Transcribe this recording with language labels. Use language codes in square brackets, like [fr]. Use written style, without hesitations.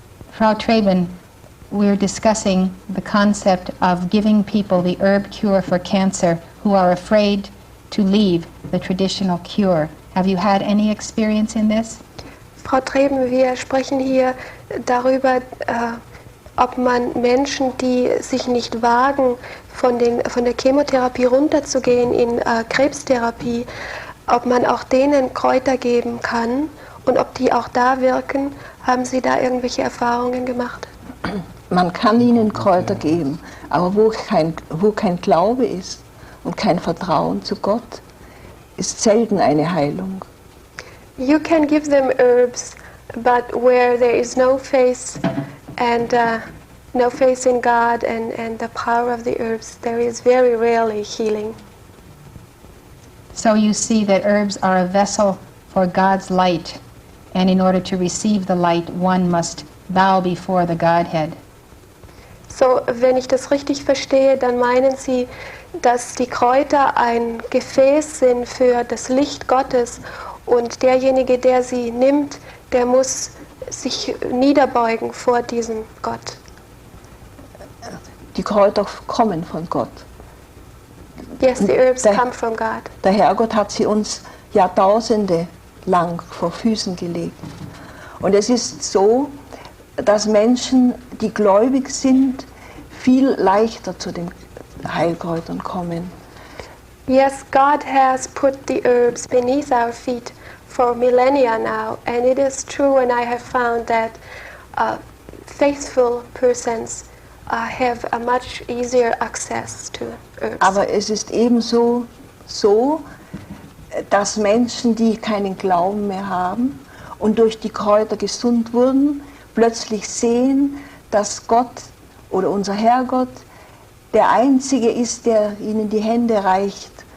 [en] Frau Treben, we're discussing the concept of giving people the herb cure for cancer who are afraid to leave the traditional cure. Have you had any experience in this? [de] Frau Treben, wir sprechen hier darüber, ob man Menschen, die sich nicht wagen, von der Chemotherapie runterzugehen in Krebstherapie, ob man auch denen Kräuter geben kann und ob die auch da wirken. Haben Sie da irgendwelche Erfahrungen gemacht? Man kann ihnen Kräuter geben, aber wo kein Glaube ist und kein Vertrauen zu Gott, ist selten eine Heilung. [en] You can give them herbs, but where there is no faith and no faith in God and the power of the herbs, there is very rarely healing. So you see that herbs are a vessel for God's light, and in order to receive the light, one must bow before the Godhead. [de] So, wenn ich das richtig verstehe, dann meinen Sie, dass die Kräuter ein Gefäß sind für das Licht Gottes und derjenige, der sie nimmt, der muss sich niederbeugen vor diesem Gott. Die Kräuter kommen von Gott. [en] Yes, the herbs come from God. [de] Der Herrgott hat sie uns Jahrtausende lang vor Füßen gelegt. Und es ist so, dass Menschen, die gläubig sind, viel leichter zu den Heilkräutern kommen. [en] Yes, God has put the herbs beneath our feet for millennia now, and it is true, and I have found that faithful persons have a much easier access to herbs. [de] Aber es ist ebenso so, dass Menschen, die keinen Glauben mehr haben und durch die Kräuter gesund wurden, plötzlich sehen, dass Gott oder unser Herrgott der Einzige ist, der ihnen die Hände reicht.